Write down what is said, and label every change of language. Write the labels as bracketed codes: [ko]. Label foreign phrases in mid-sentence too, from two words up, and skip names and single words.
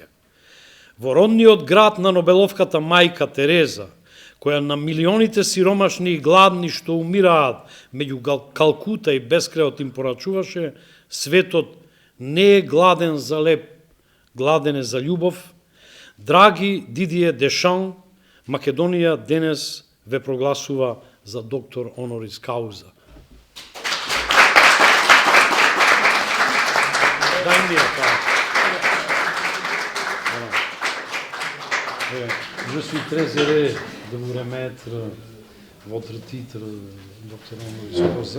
[mk] Во родниот град на Нобеловката мајка Тереза, која на милионите сиромашни и гладни што умираат меѓу Калкута и Бескрајот им порачуваше: светот не е гладен за леп, гладен е за љубов. Драги Дидие Дешан, Македонија денес ве прогласува за доктор [la] honoris causa. [fr] Je suis très heureux de vous remettre votre titre, docteur [la] honoris causa.